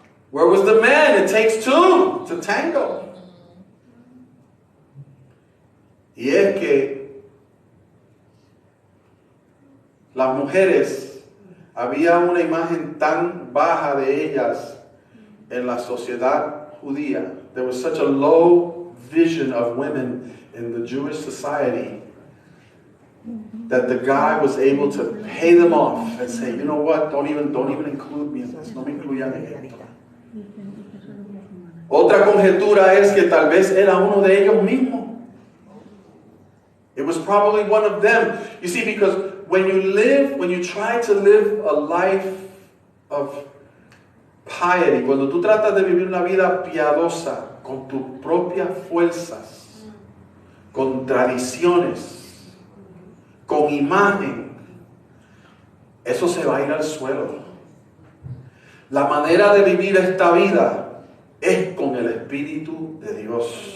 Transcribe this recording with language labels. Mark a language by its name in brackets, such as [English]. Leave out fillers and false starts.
[English] Where was the man? It takes two to tango. [Spanish] Y es que las mujeres, había una imagen tan baja de ellas en la sociedad judía. [English] There was such a low vision of women in the Jewish society that the guy was able to pay them off and say, you know what, don't even include me in this. [Spanish] No me incluyan en esto. Otra conjetura es que tal vez era uno de ellos mismos. [English] It was probably one of them. You see, because when you try to live a life of [Spanish] piety, cuando tú tratas de vivir una vida piadosa con tus propias fuerzas, con tradiciones, con imagen, eso se va a ir al suelo. La manera de vivir esta vida es con el Espíritu de Dios.